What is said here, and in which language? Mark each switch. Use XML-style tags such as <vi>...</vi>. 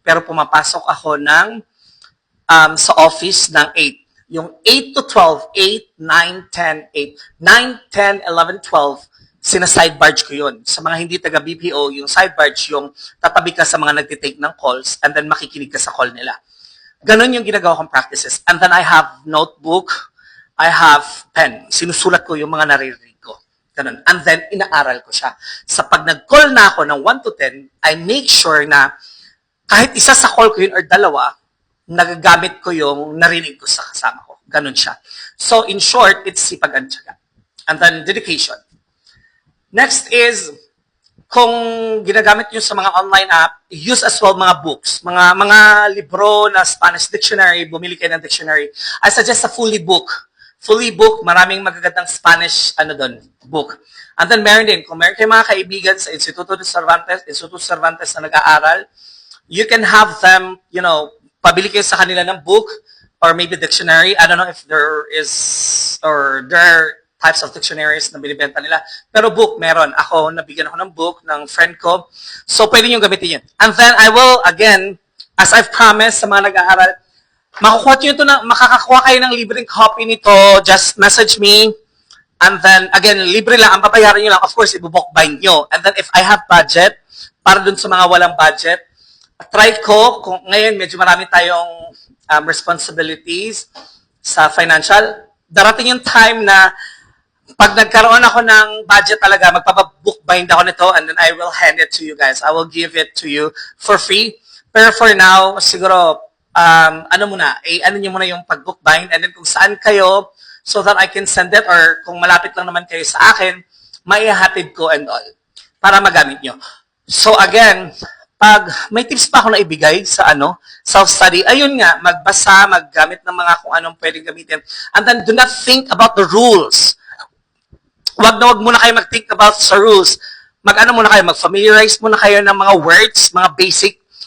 <tl>Pero pumapasok ako sa office ng 8. Yung 8 to 12, 8, 9, 10, 8. 9, 10, 11, 12, sina-sidebarge ko yun. Sa mga hindi taga-BPO, yung sidebarge, yung tatabi ka sa mga nagtitake ng calls and then makikinig ka sa call nila. Ganon yung ginagawa kong practices.</tl> <en>And then I have notebook, I have pen.</en> <tl>Sinusulat ko yung mga naririnig ko. Ganun. And then, inaaral ko siya. Sa pag nag-call na ako ng 1 to 10,</tl> <en>I make sure</en> <tl>na kahit isa sa call ko yun or dalawa, nagagamit ko yung narinig ko sa kasama ko. Ganun siya.</tl> <en>So, in short, it's sipag and tiyaga. And then, dedication. Next is,</en> <tl>kung ginagamit nyo sa mga</tl> <en>online app, use as well mga books.</en> <tl>Mga libro na Spanish dictionary, bumili kayo ng dictionary.</tl> <en>I suggest a fully book,</en> <tl>maraming magagandang</tl> <en>Spanish book.</en> <tl>And then meron din, kung meron kayo mga kaibigan sa Instituto Cervantes na nag-aaral,</tl> <en>you can have them,</en> <tl>pabili kayo sa kanila ng book</tl> <en>or maybe dictionary. I don't know if there are types of dictionaries</en> <tl>na binibenta nila. Pero book, meron. Nabigyan ako ng book ng friend ko. So, pwede nyo gamitin yun.</tl> <en>And then, I will, again, as I've promised</en> <tl>sa mga nag-aaral, makakakuha kayo ng libreng copy nito.</tl> <en>Just message me. And then, again,</en> <tl>libre lang. Ang papayaran nyo lang, of course, i-book bind nyo. And then, if I have budget, para dun sa mga walang budget, try ko, kung ngayon medyo marami tayong responsibilities sa financial, darating yung time na pag nagkaroon ako ng budget talaga, magpapabook bind ako nito and then</tl> <en>I will hand it to you guys. I will give it to you for free.</en> <tl>Pero for now, siguro, ano nyo muna yung pag-book bind and then kung saan kayo</tl> <en>so that I can send it</en> <tl>or kung malapit lang naman kayo sa akin, maihatid ko and all para magamit nyo. So again, pag may tips pa ako na ibigay sa self-study, ayun nga, magbasa, maggamit ng mga kung anong pwedeng gamitin.</tl> <en>And then do not think about the rules.</en> <tl>Wag muna kayo mag-think about sa rules. Mag-familiarize muna kayo ng mga words, mga basic.</tl>